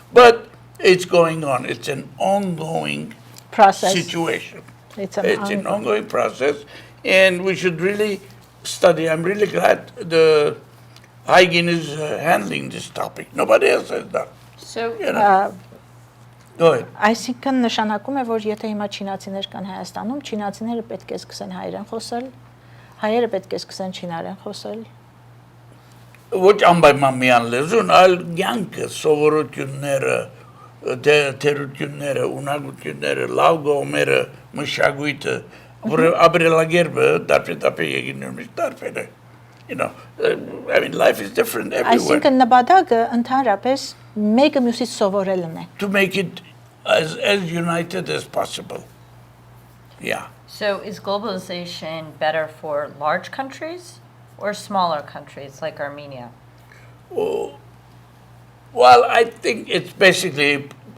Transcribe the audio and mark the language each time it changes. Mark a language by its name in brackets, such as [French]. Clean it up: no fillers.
[English] But it's going on. It's an ongoing situation. It's an ongoing process, and we should really study. I'm really glad the Hye Geen is handling this topic. Nobody else has done. So, go ahead. [Armenian] Այսինքն նշանակում է, որ եթե հիմա չինացիներ կան Հայաստանում, չինացիները պետք է սկսեն հայերեն խոսել, հայերը պետք է սկսեն չինարեն խոսել։ Ոչ անպայման միան լեզուն, այլ կյանքը, սովորությունները, թերությունները, ունակությունները, լավ կողմերը, մշակույթը, ապրելակերպը դարբեր եկին տարբեր է։ [English] I mean, life is different everywhere. [Armenian] Այսինքն նպատակը ընդհանրապես մեկը մյուսից սովորելն է։ [English] To make it as united as possible. Yeah. So is globalization better for large countries or smaller countries like Armenia? Oh, well, I think it's basically